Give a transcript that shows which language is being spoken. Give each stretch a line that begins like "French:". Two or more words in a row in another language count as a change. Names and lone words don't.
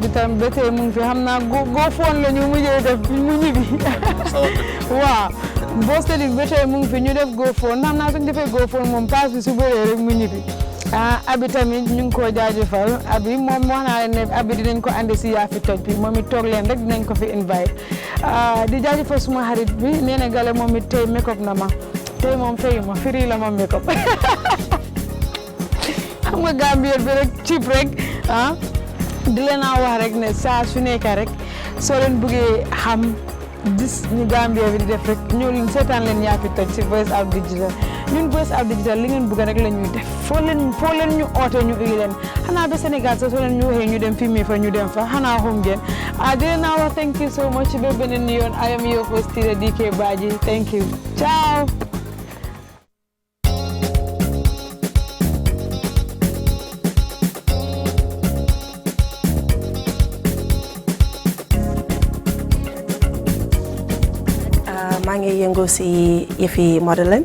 Wolof: bi tam ba tey mu ngi fi xam naa go foon la ñu mujjee def mu ñibbi waaw boo seetlu bi ba tey mu ngi fi ñu def go foon xam naa suñu defee go foon moom paas bi su bëree rek mu ñibbi abi tamit ñu ngi koo jaajëfal abi moom wax naa leen ne abi dinañ ko andi si yaa fi toj bi moom it toog leen rek dinañ ko fi invite di jaajëfal suma xarit bi nee na gale moom it tey
English: make up
Wolof: na ma tey moom fayu ma firi la ma
English: make up
Wolof: xam nga Gambien bi rek cheap rek di leen a wax rek ne saa su nekk rek soo leen bëggee xam gis ñu Gambien bi di def rek ñëw leen seetaan leen yaa fi toj si Voice Out Digital ñun Voice Out Digital li ngeen bëgg rek la ñuy def foo leen ñu oote ñu uyu leen xanaa ba Sénégal sax soo leen ñu waxee ñu dem filmer fa ñu dem fa xanaa xam ngeen di leen a wax
English: thank you so much
Wolof: ba beneen yoon
English: I am your host
Wolof: Tida DK Badji
English: thank you
Wolof: ciao. maa ngi yëngu si yëfi modeling.